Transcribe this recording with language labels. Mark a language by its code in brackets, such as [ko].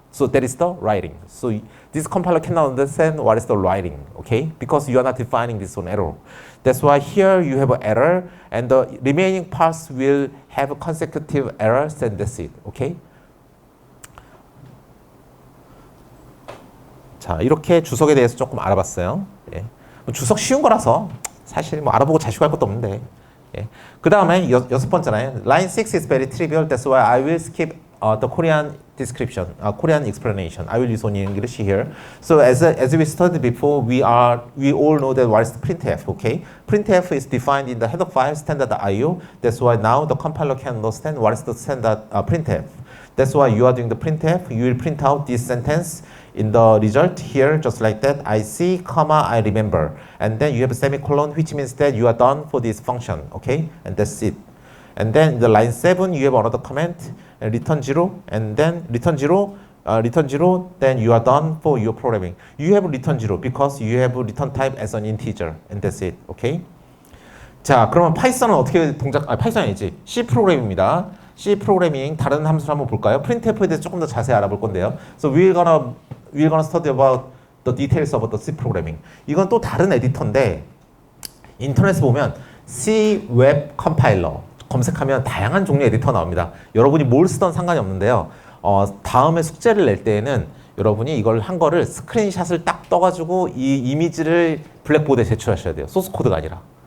[en] So that is the writing. So this compiler cannot understand what is the writing, okay? Because you are not defining this one error. That's why here you have an error, and the remaining parts will have consecutive errors, and that's it, okay? [ko] 자, 이렇게 주석에 대해서 조금 알아봤어요. 예. 주석 쉬운 거라서 사실 뭐 알아보고 자시고 할 것도 없는데. 예. 그 다음에 여섯 번째는 [en] line 6 is very trivial. That's why I will skip the Korean description, Korean explanation. I will use only English here. So as we studied before, we all know that what is the printf, okay? Printf is defined in the header file standard IO. That's why now the compiler can understand what is the standard printf. That's why you are doing the printf. You will print out this sentence in the result here, just like that. I see, comma, I remember. And then you have a semicolon, which means that you are done for this function, okay? And that's it. And then in the line 7, you have another comment, return 0, and then return 0, then you are done for your programming. You have return 0 because you have return type as an integer, and that's it, okay? [ko] 자, 그러면 파이썬은 어떻게 파이썬이 아니지. C 프로그램입니다. C 프로그래밍 다른 함수를 한번 볼까요? printf에 대해서 조금 더 자세히 알아볼 건데요. [en] So we're gonna study about the details of the C programming. [ko] 이건 또 다른 에디터인데 인터넷에 보면 C 웹 컴파일러 검색하면 다양한 종류의 에디터 나옵니다. 여러분이 뭘 쓰던 상관이 없는데요. 다음에 숙제를 낼 때에는 여러분이 이걸 한 거를 스크린샷을 딱 떠가지고 이 이미지를 블랙보드에 제출하셔야 돼요. 소스 코드가 아니라.